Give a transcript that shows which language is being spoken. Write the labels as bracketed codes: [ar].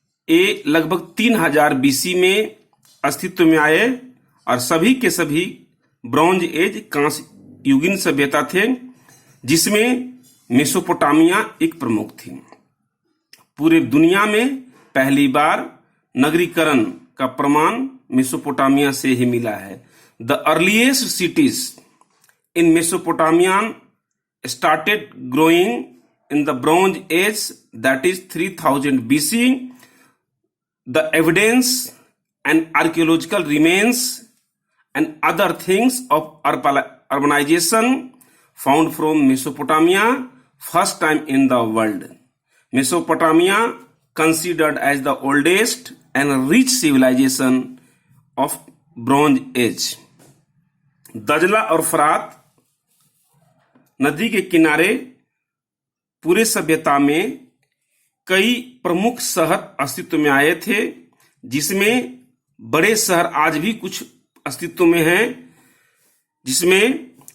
[hi] ये लगभग 3000 बीसी में अस्तित्व में आए और सभी के सभी ब्रोंज एज कांस्य युगीन सभ्यता थे, जिसमें मेसोपोटामिया एक प्रमुख थी। पूरे दुनिया में पहली बार नगरीकरण का प्रमाण मेसोपोटामिया से ही मिला है। [en] The earliest cities in Mesopotamia started growing in the Bronze Age, that is 3000 BC. The evidence and archaeological remains and other things of urbanization found from Mesopotamia first time in the world. Mesopotamia considered as the oldest and rich civilization of Bronze Age. [hi] दजला और फरात नदी के किनारे पूरे सभ्यता में कई प्रमुख शहर अस्तित्व में आए थे, जिसमें बड़े शहर आज भी कुछ अस्तित्व में हैं, जिसमें